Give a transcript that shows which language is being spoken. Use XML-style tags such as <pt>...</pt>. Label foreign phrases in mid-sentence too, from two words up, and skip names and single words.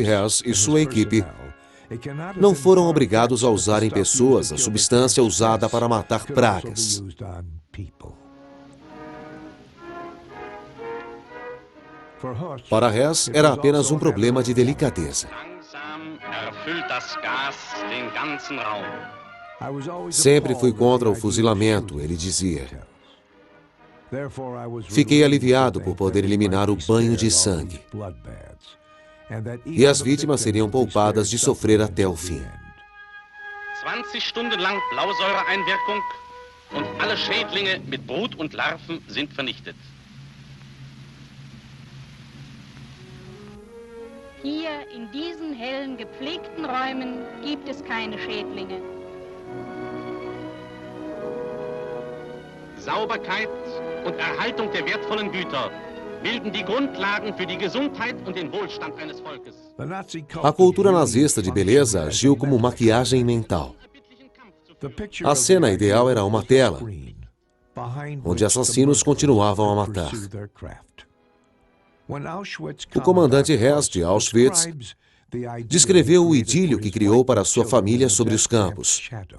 <pt>Hess, e sua equipe não foram obrigados a usar em pessoas a substância usada para matar pragas. Para Hess, era apenas um problema de delicadeza.</pt> <de>Langsam erfüllt das Gas den ganzen Raum.</de> <pt>Sempre fui contra o fuzilamento, ele dizia. Fiquei aliviado por poder eliminar o banho de sangue. E as vítimas seriam poupadas de sofrer até o fim.</pt> <de>20 Stunden lang Blausäureeinwirkung und alle Schädlinge mit Brut und Larven sind vernichtet. Hier in diesen hellen, gepflegten Räumen gibt es keine Schädlinge. Sauberkeit und Erhaltung der wertvollen Güter bilden die Grundlagen für die Gesundheit und den Wohlstand eines Volkes.</de> <pt>A cultura nazista de beleza agiu como maquiagem mental. A cena ideal era uma tela, onde assassinos continuavam a matar. O comandante Hess de Auschwitz descreveu o idílio que criou para sua família sobre os campos.</pt>